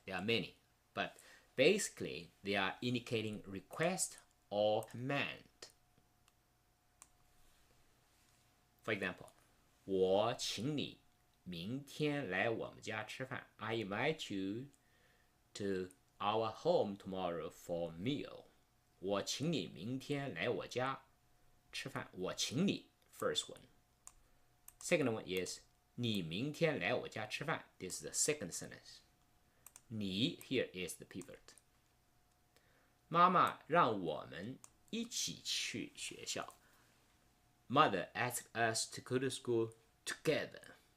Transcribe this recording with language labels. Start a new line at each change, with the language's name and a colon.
English: There are many, but basically they are indicating request or command. For example,
Chinese: 我请你明天来我们家吃饭
English: I invite you to our home tomorrow for meal.
Chinese: 我请你明天来我家吃饭我请你
English: first one. Second one is
Chinese: 你明天来我家吃饭
English: This is the second sentence. 你 here is the pivot.
Chinese: 妈妈让我们一起去学校
English: Mother asked us to go to school together.